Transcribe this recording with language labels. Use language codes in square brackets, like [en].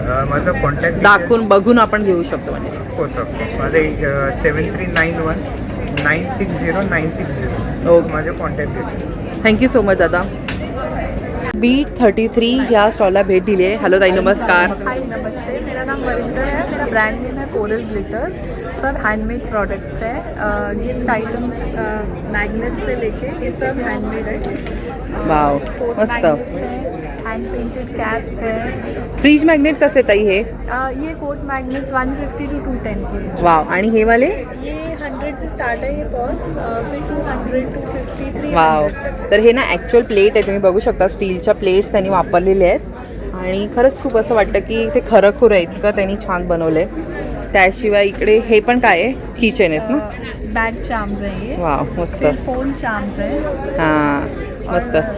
[mr] माझा कॉन्टॅक्ट दाखवून बघून आपण घेऊ शकतो म्हणजे. ऑफकोर्स माझे 7391960960. ओके, माझे contact details. Thank you so much दादा. B33 ह्या स्टॉलला भेट दिली आहे. हॅलो ताई, नमस्कार. [hi] हाय, नमस्ते. मेरा नाम वरिंदर है. मेरा ब्रांड नेम है कोरल ग्लिटर. सब हैंडमेड प्रोडक्ट्स है. गिफ्ट आइटम्स, मैग्नेट से लेके ये सब हैंडमेड है. वाव, मस्त. हैंड पेंटेड कैप्स है. [mr] फ्रीज मॅग्नेट कसे ताई हे? [hi] ये कोट मैग्नेट्स 150 to 210 के. [mr] Wow. आणि हे वाले? [hi] ये 100 से स्टार्ट है ये पॉट्स, फिर 200, 250, 300. वाव. [mr] तर हे ना ॲक्च्युअल प्लेट आहे, तुम्ही बघू शकता. स्टीलच्या प्लेट्स त्यांनी वापरलेल्या आहेत आणि खरंच खूप असं वाटतं की ते खरंखुरं आहे, इतकं त्यांनी छान बनवलं आहे. त्याशिवाय इकडे हे पण काय आहे? किचन आहेत ना? [hi] बैग चार्म्स है ये. [mr] वाव, मस्त. [hi] फोन चार्म्स है. [mr] हां, मस्त.